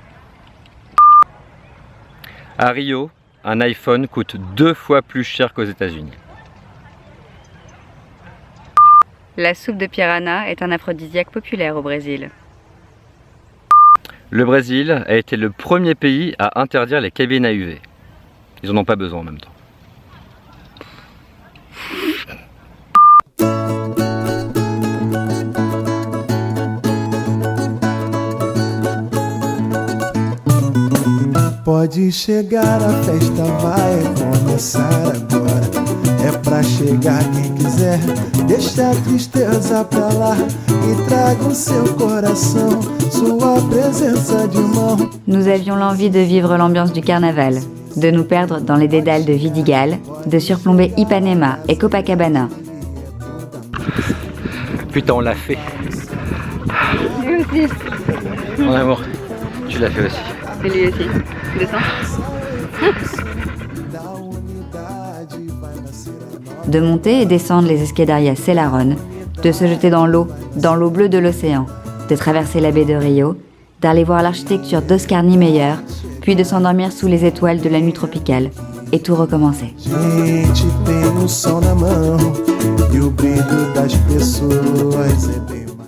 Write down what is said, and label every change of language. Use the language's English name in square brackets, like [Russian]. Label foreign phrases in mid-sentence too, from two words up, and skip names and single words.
[French] À Rio, un iPhone coûte 2 fois plus cher qu'aux États-Unis. La soupe de piranha est un aphrodisiaque populaire au Brésil. Le Brésil a été le premier pays à interdire les cabines à UV. Ils n'en ont pas besoin en même temps. [Portuguese] Pode chegar, a festa vai começar agora. É pra chegar quem quiser, deixa a tristeza pra lá e traga o seu coração, sua presença de mão. [French] Nous avions l'envie de vivre l'ambiance du carnaval, de nous perdre dans les dédales de Vidigal, de surplomber Ipanema et Copacabana. Putain, on l'a fait. Lui aussi. Mon amour, tu l'as fait aussi. Et lui aussi. Descends. de monter et descendre les Escadarias Celarón, de se jeter dans l'eau bleue de l'océan, de traverser la baie de Rio, d'aller voir l'architecture d'Oscar Niemeyer, puis de s'endormir sous les étoiles de la nuit tropicale, et tout recommencer. [Portuguese] Gente, tem um sol na mão e o brilho das pessoas é bem